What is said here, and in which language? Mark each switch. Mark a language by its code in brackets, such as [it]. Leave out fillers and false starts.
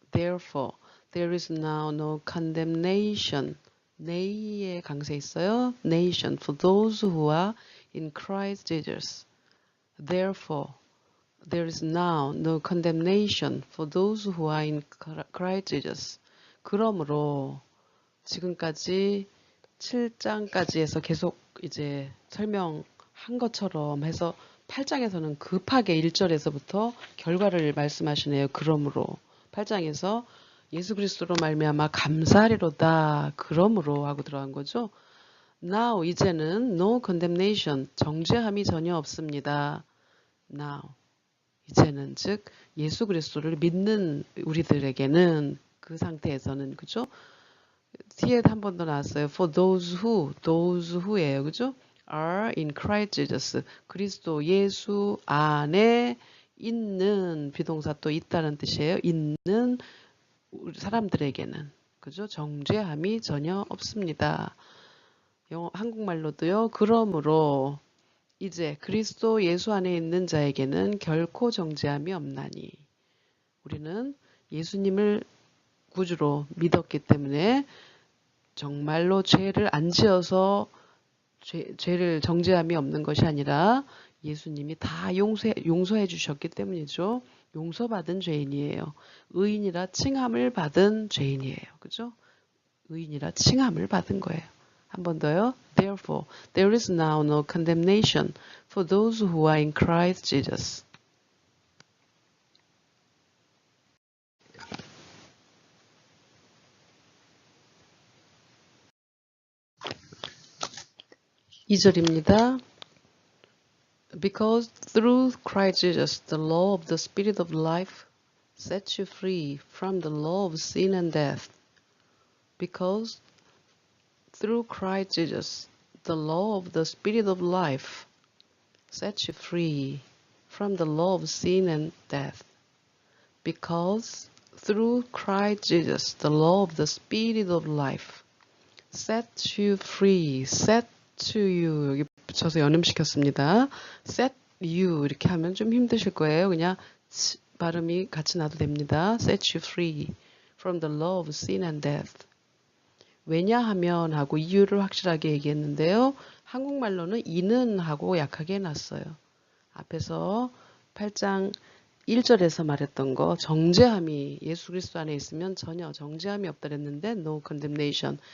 [en] Therefore, there is now no condemnation. [ko] 네이의 강세 있어요. [en] Nation for those who are in Christ Jesus. Therefore, there is now no condemnation for those who are in Christ Jesus. [ko] 그러므로 지금까지 7장까지 해서 계속 이제 설명한 것처럼 해서 8장에서는 급하게 1절에서부터 결과를 말씀하시네요. 그러므로 8장에서 예수 그리스도로 말미암아 감사하리로다. 그러므로 하고 들어간 거죠. Now 이제는 [en] no condemnation, [ko] 정죄함이 전혀 없습니다. Now 이제는 즉 예수 그리스도를 믿는 우리들에게는 그 상태에서는, 그죠? 뒤에 한 번 더 나왔어요. [en] For those who예요. [ko] 그죠? [en] are in Christ Jesus. [ko] 그리스도 예수 안에 있는, 비동사 또 있다는 뜻이에요. 있는 사람들에게는, 그죠? 정죄함이 전혀 없습니다. 한국말로도요. 그러므로 이제 그리스도 예수 안에 있는 자에게는 결코 정죄함이 없나니. 우리는 예수님을 구주로 믿었기 때문에 정말로 죄를 안 지어서 죄를 정죄함이 없는 것이 아니라 예수님이 다 용서해 주셨기 때문이죠. 용서받은 죄인이에요. 의인이라 칭함을 받은 죄인이에요. 그죠? 의인이라 칭함을 받은 거예요. 한 번 더요. [en] Therefore, there is now no condemnation for those who are in Christ Jesus. [ko] 이 절입니다. [en] Because through Christ Jesus, the law of the Spirit of life sets you free from the law of sin and death. Because through Christ Jesus, the law of the Spirit of life sets you free from the law of sin and death. Because through Christ Jesus, the law of the Spirit of life sets you free. Set to you. [ko] 여기 붙여서 연음시켰습니다. [en] Set you [ko] 이렇게 하면 좀 힘드실 거예요. 그냥 발음이 같이 나도 됩니다. [en] set you free from the law of sin and death. [ko] 왜냐하면 하고 이유를 확실하게 얘기했는데요. 한국말로는 이는 하고 약하게 해놨어요. 앞에서 8장 1절에서 말했던 거 정죄함이 예수 그리스도 안에 있으면 전혀 정죄함이 없다 그랬는데 [en] no condemnation.